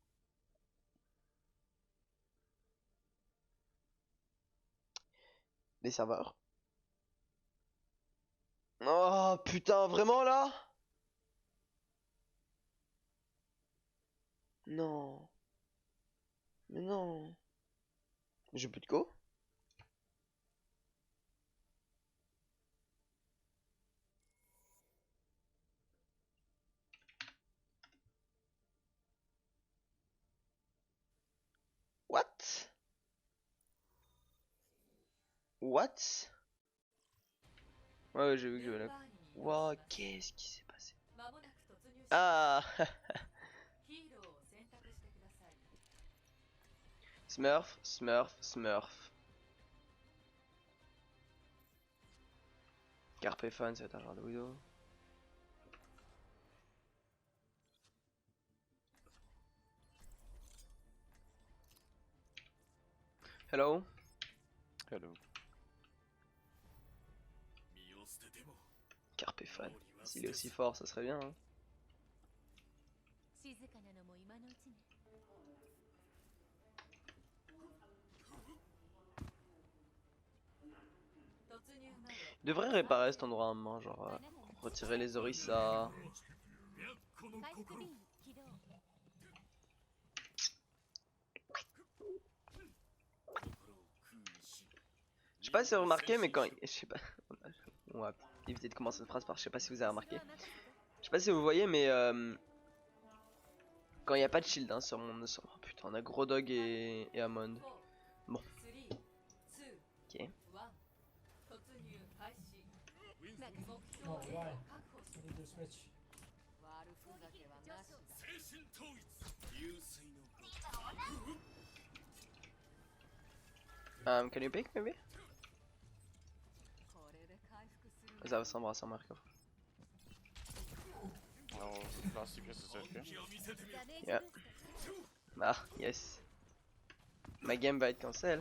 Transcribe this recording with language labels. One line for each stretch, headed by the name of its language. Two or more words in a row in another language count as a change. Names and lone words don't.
French: Des serveurs. Oh putain, vraiment là? Non. Mais non. J'ai plus de go?
English: What? What?
French: Ouais, j'ai vu que j'avais la... Wow, qu'est-ce qui s'est passé?
Japanese: まもなく突入し
French: Ah.
Japanese: ヒーローを選択してください
English: Smurf, Smurf, Smurf.
French: Carpe Fun, c'est un genre de Widow.
English: Hello. Hello.
French: Carpe Fun. S'il est aussi fort, ça serait bien. Hein.
Japanese: 静かなのも今のうちね。突入まで
French: Il devrait réparer cet endroit à un moment, genre retirer les Orisa.
Japanese: 回復ビーム起動。
French: Je sais pas si vous avez remarqué, mais quand. Je sais pas. On va éviter de commencer cette phrase par je sais pas si vous avez remarqué. Je sais pas si vous voyez, mais. Quand il n'y a pas de shield hein, sur mon. Oh, putain, on a Gros Dog et Amon. Bon. 3 2 Ok.
Japanese: 1突入開始目標
English: Oh,
Japanese: を
English: why?
Japanese: 確保し
English: I need to switch.
Japanese: 悪ふざけはなしだ
English: Can you pick maybe?
Japanese: これで回復する
French: Ça va s'embrasser en Marco.
English: No, last DPS is AFK.
Japanese: ダメージ
English: Yeah.
Japanese: ブースト
English: Ah, yes.
French: Ma game va être cancel.